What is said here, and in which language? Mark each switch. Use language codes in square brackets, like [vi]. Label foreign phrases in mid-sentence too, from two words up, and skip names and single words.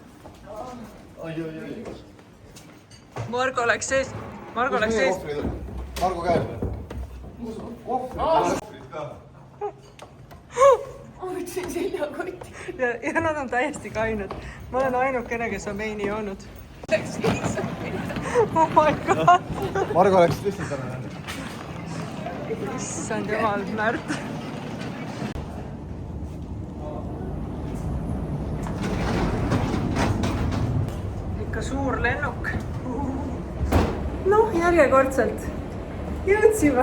[et] Margo läks sees. Margo käes. Ma võtsin seljakotti. Ja nad on täiesti kained. Ma olen ainukene, kes on veini joonud. [en] Oh my god. [et] Margo läks lihtsalt ära. Issand jumal, Märt. Ikka suur lennuk. Noh, järjekordselt jõudsime.